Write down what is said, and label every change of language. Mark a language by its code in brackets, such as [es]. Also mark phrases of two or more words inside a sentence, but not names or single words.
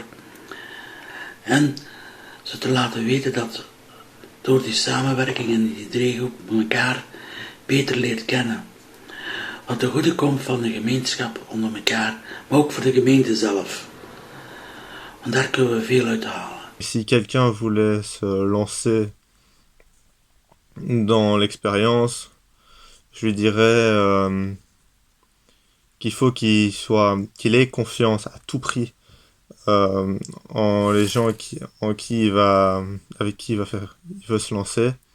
[nl] En ze te laten weten dat door die samenwerking en die driehoek elkaar beter leert kennen. Wat ten goede komt van de gemeenschap onder elkaar, maar ook voor de gemeente zelf. Want daar kunnen we veel uit halen. [fr] Si quelqu'un voulait se lancer dans l'expérience, je lui dirais qu'il faut qu'il ait confiance à tout prix en les gens avec qui il veut se lancer.